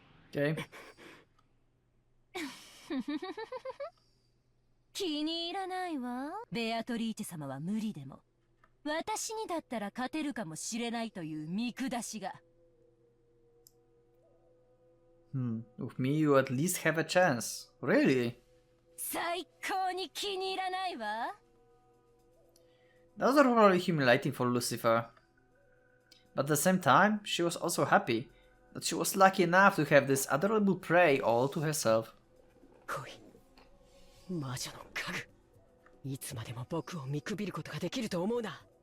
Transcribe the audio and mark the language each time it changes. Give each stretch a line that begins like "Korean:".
English: Okay.
Japanese: 気に入らないわ。ベアトリーチェ様は無理でも私にだったら勝てるかもしれないという見下しが。
English: With me you at least have a chance. Really?
Japanese: 最高に気に入らないわ。
English: That was really humiliating for Lucifer. But at the same time, she was also happy that she was lucky enough to have this adorable prey all to herself.
Japanese: 恋、魔女の家具。いつまでも僕を見くびることができると思うな。